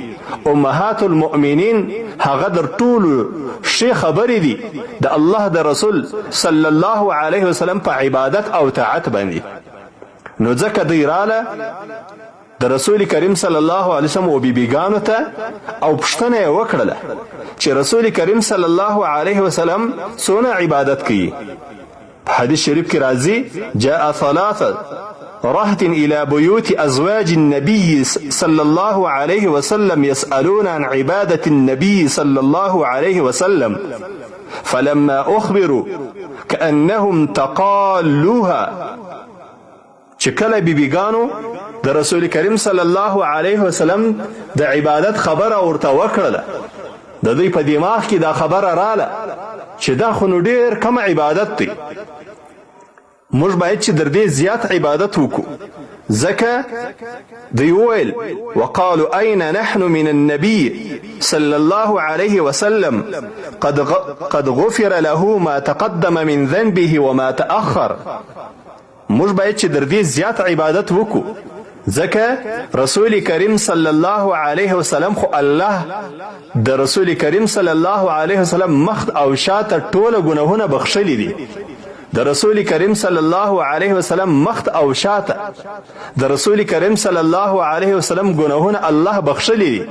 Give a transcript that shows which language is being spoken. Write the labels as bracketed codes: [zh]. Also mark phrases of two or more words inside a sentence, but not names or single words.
[ps] امهات المؤمنین هغه در ټولو ښې خبرې دي د الله د رسول [ar] صلی الله علیه وسلم [ps] په عبادت او طاعت باندې. نو ځکه دوی راله د رسول کریم [ar] صلی الله علیه وسلم [ps] و بیبیګانو ته او پوښتنه یې وکړله چې رسول کریم [ar] صلی الله علیه وسلم [ps] څونه عبادت کوي. په حدیث شریف کې راځي [ar] جاء ثلاثه رهط الى بيوت ازواج النبي صلى الله عليه وسلم يسألون عن عبادة النبي صلى الله عليه وسلم فلما اخبروا كأنهم تقالوها. چې کله بیبیګانو د رسول کریم صلی الله علیه وسلم د عبادت خبره ورته وکړله، د دوی په دماغ کې دا خبره راله چې دا خو نو ډېر کم عبادت دی، موږ باید چې در دې زیات عبادت وکړو. [ps] ځکه دوی وویل [ar] وقالوا أين نحن من النبي صلى الله عليه وسلم قد غفر له ما تقدم من ذنبه وما تأخر. [ps] موږ باید چې در دې زیات عبادت وکړو ځکه رسول کریم [ar] صلی الله علیه وسلم [ps] خو الله د رسول کریم [ar] صلی الله علیه وسلم [ps] مخ او شاته ټوله ګناهونه بخښلي دي. د رسول کریم [ar] صلی الله علیه وسلم [ps] مخ او شاته د رسول کریم [ar] صلی الله علیه وسلم [ps] ګناهونه الله بخښلي دي.